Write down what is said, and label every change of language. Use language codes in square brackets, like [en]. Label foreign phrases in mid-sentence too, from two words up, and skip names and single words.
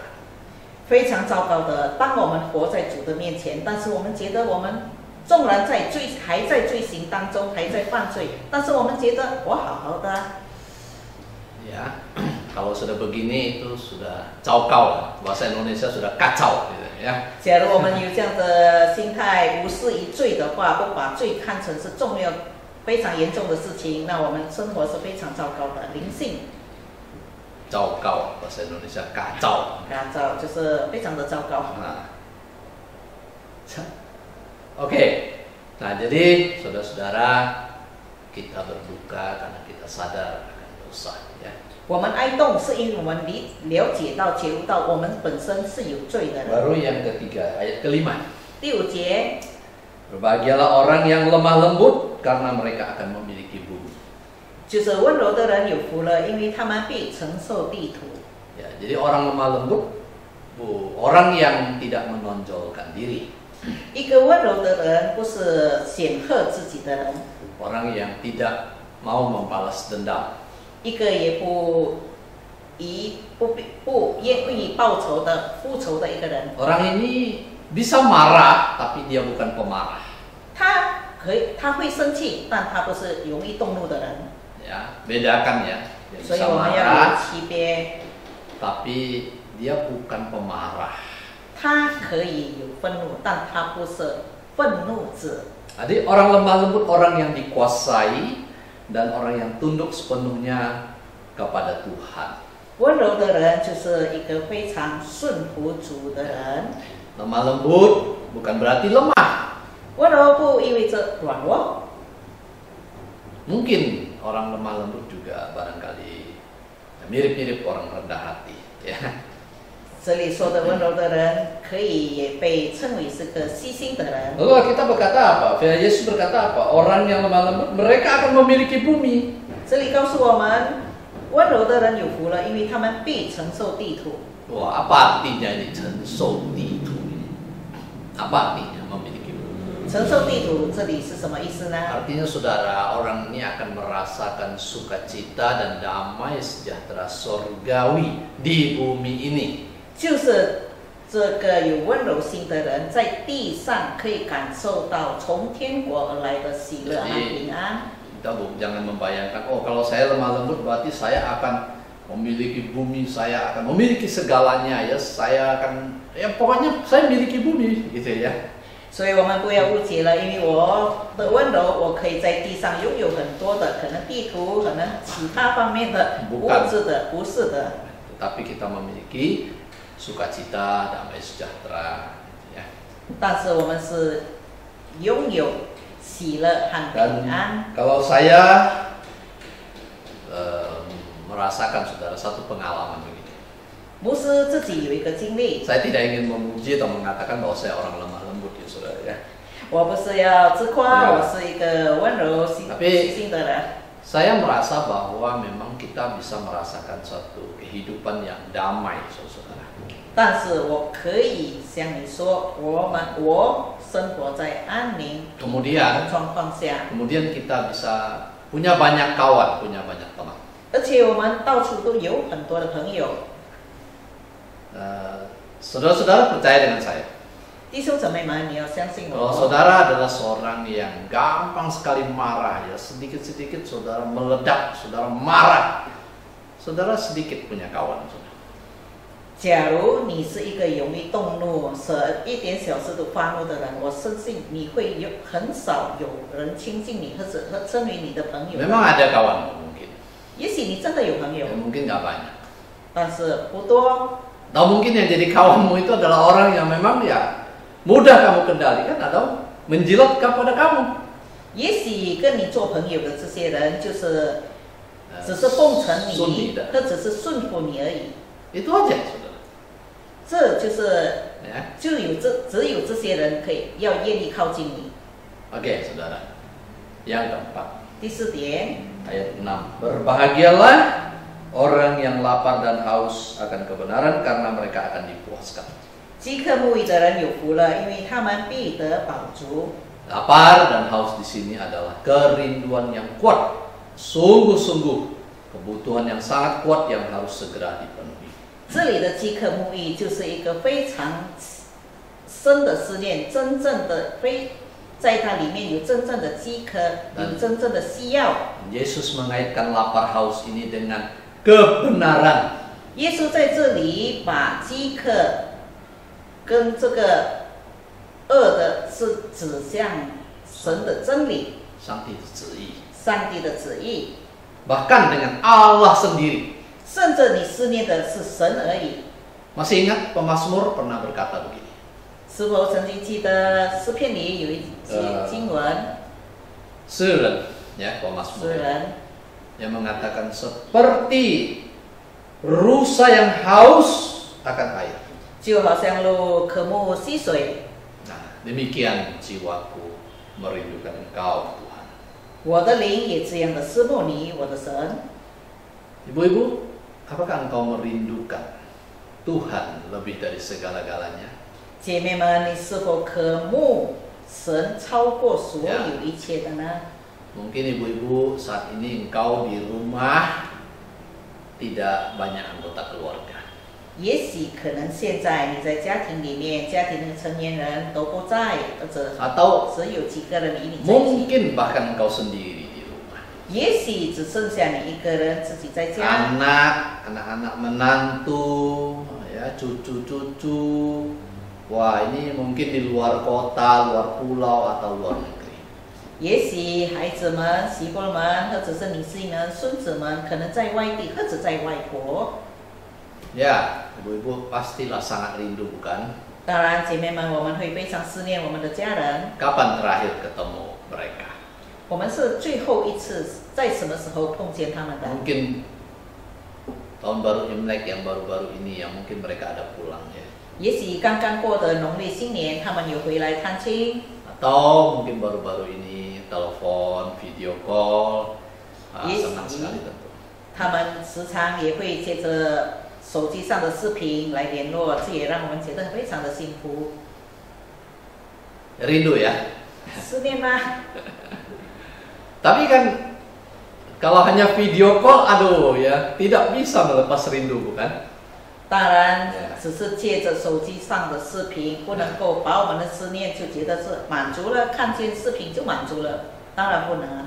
[zh] 非常糟糕的，当我们活在主的面前，但是我们觉得我们纵然还在罪行当中，还在犯罪，但是我们觉得我好好的。 [id] Ya, kalau sudah begini itu sudah [zh] 糟糕了， [id] bahasa Indonesia sudah kacau gitu ya. [zh] 假如我们有这样的心态，无视于罪的话，不把罪看成是重要、非常严重的事情，那我们生活是非常糟糕的，灵性。 [id] 糟糕 bahasa Indonesia kacau. [zh] 就是非常的糟糕。 [id] Oke, nah jadi saudara-saudara, kita berduka karena kita sadar akan dosa, ya. [zh] 我们哀痛是因为我们了解到、觉悟到我们本身是有罪的人。 [id] Baru yang ketiga, ayat kelima. [zh] 第5节， [id] Berbahagialah orang yang lemah lembut karena mereka akan memiliki bumi. [zh] 就是温柔的人有福了，因为他们必承受地土。 [id] Ya, jadi orang lemah lembut, orang yang tidak menonjolkan diri, [zh] 一个温柔的人不是显赫自己的人， [id] orang yang tidak mau membalas dendam, [zh] 一个也不愿意报仇的、复仇的一个人。 [id] orang ini bisa marah tapi dia bukan pemarah. [zh] 他会生气，但他不是容易动怒的人。 [id] Ya, bedakan ya. Dia [zh] 所以 [id] bisa [zh] 我们要有 [id] marah [zh] 区别。 [id] tapi dia bukan pemarah. [zh] 他可以有愤怒，但他不是愤怒者。 [id] Jadi orang lemah lembut orang yang dikuasai dan orang yang tunduk sepenuhnya kepada Tuhan. [zh] 温柔的人就是一个非常顺服主的人。 [id] Lemah lembut bukan berarti lemah. [zh] 温柔不意味着软弱。 [id] Mungkin orang lemah lembut juga barangkali mirip-mirip orang rendah hati, ya. [zh] 这里说的温柔的人，可以也被称为是个细心的人。 [id] Lalu kita berkata apa? Yesus berkata apa? Orang yang lemah lembut mereka akan memiliki bumi. [zh] 这里告诉我们，温柔的人有福了，因为他们必承受地土。 [id] Wah, apa artinya ini censou di itu? Apa artinya memiliki bumi? [zh] 承受地土，这里是什么意思呢？ [id] Artinya saudara, orang ini akan merasakan sukacita dan damai sejahtera surgawi di bumi ini. [zh] 就是这个有温柔心的人，在地上可以感受到从天国而来的喜乐和平安。 [id] Kita jangan membayangkan, oh kalau saya lemah lembut berarti saya akan memiliki bumi, saya akan memiliki segalanya, ya saya akan, ya pokoknya saya miliki bumi, gitu ya. [zh] 所以我们不要误解了，因为我的温柔，我可以在地上拥有很多的，可能地图，可能其他方面的物质的，不是的。 [id] Tetapi kita memiliki sukacita, damai sejahtera, ya. [zh] 但是我们是拥有喜乐和 [id] Dan [zh] 平安。 [id] kalau saya merasakan saudara satu pengalaman begini. [zh] 牧师自己有一个经历， [id] Saya tidak ingin memuji atau mengatakan bahwa saya orang lemah lembut ya saudara ya. [zh] 我不是要自夸， [id] Ya. [zh] 我是一个温柔细 [id] Tapi [zh] 心的人。 [id] Saya merasa bahwa memang kita bisa merasakan suatu kehidupan yang damai saudara. [zh] 但是我可以向你说，我生活在安宁的 [id] Kemudian [zh] 状况下， [id] kita bisa punya banyak kawan, punya banyak teman. [zh] 而且我们到处都有很多的朋友。 [id] Saudara-saudara percaya dengan saya. [zh] 弟兄姊妹们，你要相信 [id] Kalau [zh] 我。 [id] saudara adalah seorang yang gampang sekali marah, ya sedikit-sedikit saudara meledak, saudara marah, saudara sedikit punya kawan. Saudara. [zh] 假如你是一个容易动怒、一点小事都发怒的人，我相信你会很少有人亲近你，或者称为你的朋友。 [id] Memang ada kawan mungkin, [zh] 也许你真的有朋友， [id] ya, mungkin nggak banyak. [zh] 但是不多。 [id] Atau mungkin yang jadi kawanmu itu adalah orang yang memang ya mudah kamu kendalikan atau menjilat kepada kamu. [zh] 也许跟你做朋友的这些人，就是只是奉承你，或者是顺服你而已。 [id] Itu aja, saudara. [zh] 这就是 [id] Ya. [zh] 只有这些人可以要愿意靠近你。 [id] Oke, saudara. Yang keempat, [zh] 第4点， [id] ayat 6. Berbahagialah orang yang lapar dan haus akan kebenaran karena mereka akan dipuaskan. [zh] 饥渴慕义的人有福了，因为他们必得饱足。 [id] Lapar dan haus di sini adalah kerinduan yang kuat, sungguh-sungguh kebutuhan yang sangat kuat yang harus segera dipenuhi. [zh] 这里的饥渴慕义就是一个非常深的思念，真正的在它里面有真正的饥渴，有真正的需要。 [id] Yesus mengaitkan lapar haus ini dengan kebenaran. [zh] 耶稣在这里把饥渴跟这个恶的是指向神的真理， Sangti旨意. 上帝的旨意， [id] Bahkan dengan Allah sendiri. [zh] 甚至你思念的是神而已。 [id] Masih ingat pemazmur pernah berkata begini. [zh] 是否曾经记得诗篇里有一节经文？诗人, [id] ya, Mazmur [zh] 诗人 [id] yang mengatakan seperti rusa yang haus akan air. [zh] 就好像鹿渴慕溪水， [id] Nah, demikian jiwaku merindukan Engkau, Tuhan. [zh] 我的灵也这样的思慕你，我的神。 [id] Ibu-ibu, apakah engkau merindukan Tuhan lebih dari segala-galanya? [zh] 姐妹们，你是否渴慕神超过所有一切的呢？ [id] Mungkin ibu-ibu saat ini engkau di rumah tidak banyak anggota keluarga. [zh] 也许可能现在你在家庭里面，家庭的成年人都不在，或者 [id] Atau [zh] 只有几个人与你在一起。 [id] mungkin bahkan engkau sendiri di rumah. [zh] 也许只剩下你一个人自己在家。 [id] Anak-anak menantu, ya, cucu-cucu. Wah, ini mungkin di luar kota, luar pulau atau luar negeri. [zh] 也许孩子们、媳妇们，或者是女婿们、孙子们，可能在外地或者在外国。 [id] Ya, ibu-ibu pastilah sangat rindu, bukan? [zh] 当然，姐妹们，我们会非常思念我们的家人。 [id] Kapan terakhir ketemu mereka? [zh] 我们是最后一次在什么时候碰见他们的？ [id] Mungkin tahun baru Imlek yang baru-baru ini yang mungkin mereka ada pulang ya. [zh] 也许刚刚过的农历新年，他们有回来探亲， [id] Atau mungkin baru-baru ini telepon, [en] video call, Yes. [id] senang sekali tentu. [zh] 他们时常也会借着手机上的视频来联络，这也让我们觉得非常的幸福。 [id] Rindu ya. [zh] 思念吗？ [id] Tapi kan kalau hanya [en] video call, [id] aduh ya, tidak bisa melepas rindu, bukan? [zh] 当然 [en] Yeah. [zh] 只是借着手机上的视频，不能够把我们的思念就觉得是满足了，看见视频就满足了，当然不能。